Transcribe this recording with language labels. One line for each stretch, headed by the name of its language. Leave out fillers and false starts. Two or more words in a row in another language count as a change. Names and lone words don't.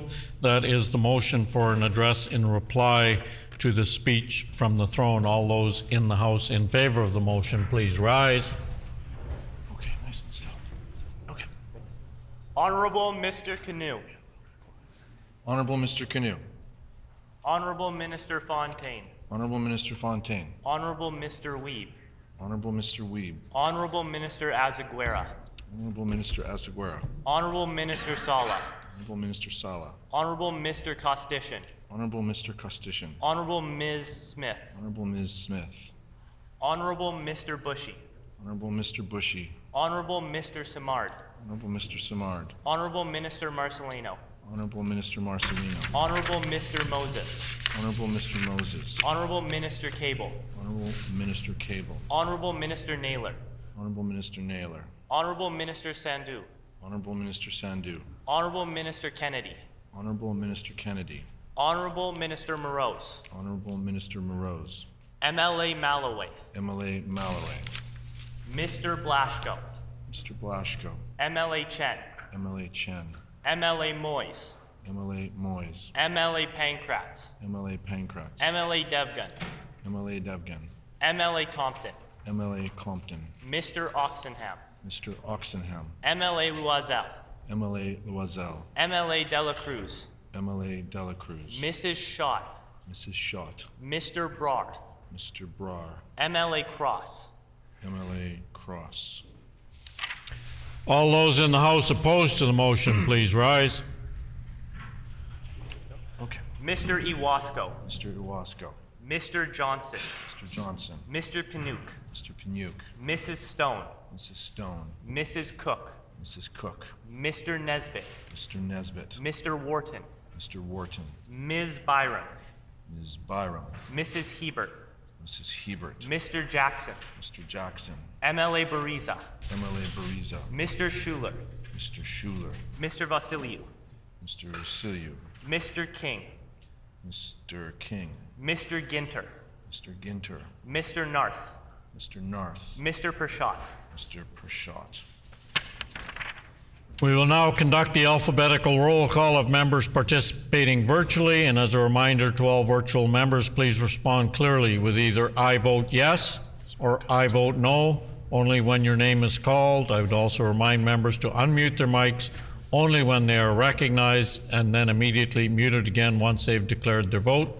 English: That is the motion for an address in reply to the speech from the throne. All those in the House in favour of the motion, please rise. Okay, nice and still. Okay. Honourable Mr. Canoe. Honourable Mr. Canoe. Honourable Minister Fontaine. Honourable Minister Fontaine. Honourable Mr. Weeb. Honourable Mr. Weeb. Honourable Minister Azaguera. Honourable Minister Azaguera. Honourable Minister Sala. Honourable Minister Sala. Honourable Mr. Costitian. Honourable Mr. Costitian. Honourable Ms. Smith. Honourable Ms. Smith. Honourable Mr. Bushy. Honourable Mr. Bushy. Honourable Mr. Simard. Honourable Mr. Simard. Honourable Minister Marcelino. Honourable Minister Marcelino. Honourable Mr. Moses. Honourable Mr. Moses. Honourable Minister Cable. Honourable Minister Cable. Honourable Minister Naylor. Honourable Minister Naylor. Honourable Minister Sandhu. Honourable Minister Sandhu. Honourable Minister Kennedy. Honourable Minister Kennedy. Honourable Minister Morose. Honourable Minister Morose. MLA Malloway. MLA Malloway. Mr. Blaschko. Mr. Blaschko. MLA Chen. MLA Chen. MLA Moyes. MLA Moyes. MLA Pankratz. MLA Pankratz. MLA Devgan. MLA Devgan. MLA Compton. MLA Compton. Mr. Oxenham. Mr. Oxenham. MLA Loisel. MLA Loisel. MLA Dela Cruz. MLA Dela Cruz. Mrs. Schott. Mrs. Schott. Mr. Brar. Mr. Brar. MLA Cross. MLA Cross. All those in the House opposed to the motion, please rise. Okay. Mr. Iwasko. Mr. Iwasko. Mr. Johnson. Mr. Johnson. Mr. Panook. Mr. Panook. Mrs. Stone. Mrs. Stone. Mrs. Cook. Mrs. Cook. Mr. Nesbitt. Mr. Nesbitt. Mr. Wharton. Mr. Wharton. Ms. Byram. Ms. Byram. Mrs. Hebert. Mrs. Hebert. Mr. Jackson. Mr. Jackson. MLA Bariza. MLA Bariza. Mr. Schuler. Mr. Schuler. Mr. Vasiliu. Mr. Vasiliu. Mr. King. Mr. King. Mr. Ginter. Mr. Ginter. Mr. Narth. Mr. Narth. Mr. Pershot. Mr. Pershot. We will now conduct the alphabetical roll call of members participating virtually, and as a reminder to all virtual members, please respond clearly with either I vote yes or I vote no, only when your name is called. I would also remind members to unmute their mics only when they are recognized and then immediately mute it again once they've declared their vote.